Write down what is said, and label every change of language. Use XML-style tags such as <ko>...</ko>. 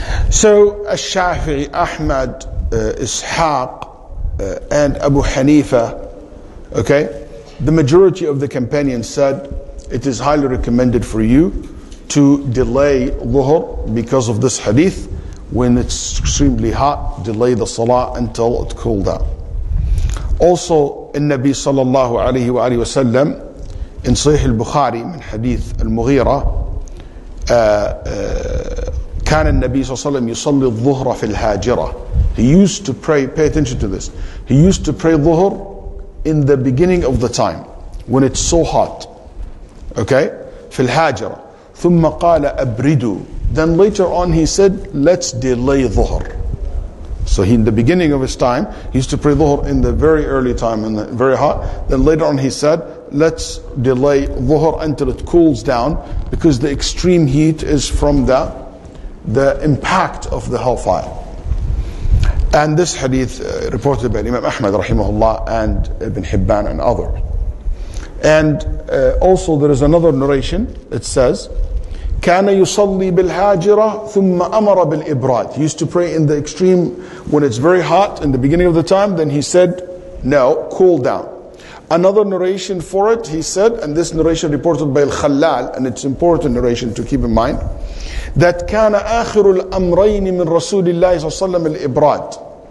<en>So Al-Shafi'i, Ahmad, Ishaq, and Abu Hanifa, okay, the majority of the companions said it is highly recommended for you to delay dhuhr because of this hadith. When it's extremely hot, delay the salah until it cooled down. Also, in Nabi sallallahu alayhi wa sallam, in Sahih al-Bukhari,</en> <ar>من حديث المغيرة, كان النبي صلى الله عليه وسلم يصلي الظهر في الهاجرة.</ar> <en>He used to pray, pay attention to this, he used to pray dhuhr in the beginning of the time, when it's so hot.</en> <ar>Okay? في الهاجرة. ثم قال أبردوا.</ar> <en>Then later on he said, let's delay dhuhr. So he, in the beginning of his time, he used to pray dhuhr in the very early time, in the very hot. Then later on he said, let's delay dhuhr until it cools down, because the extreme heat is from the impact of the hellfire. And this hadith reported by Imam Ahmad rahimahullah and Ibn Hibban and others. And also there is another narration. It says,</en> <ar>كان يصلي بالهاجرة ثم أمر بالإبراد.</ar> <en>He used to pray in the extreme when it's very hot in the beginning of the time. Then he said, no, cool down. Another narration for it, he said, and this narration reported by Al-Khallal, and it's important narration to keep in mind, that</en> <ar>كان آخر الأمرين من رسول الله صلى الله عليه وسلم الإبراد.</ar>